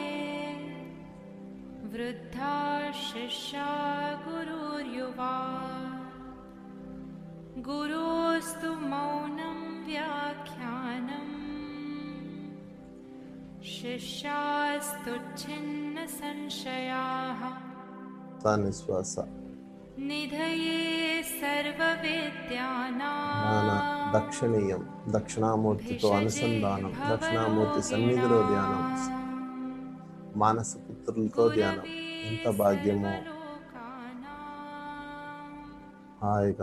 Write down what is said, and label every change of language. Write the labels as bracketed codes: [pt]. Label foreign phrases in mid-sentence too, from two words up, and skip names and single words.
[sa] वृद्धा शिष्या गुरुर्युवा गुरोस्तु मौनं व्याख्यानम् शिष्यास्तु छिन्न संशयाः నిశ్వాస. నిధయే సర్వవిద్యానాం. [te] దక్షిణీయం, దక్షిణామూర్తితో అనుసంధానం, దక్షిణామూర్తి సన్నిధిలో ధ్యానం, మానసపుత్రులతో ధ్యానం. ఎంత భాగ్యమో. హాయిగా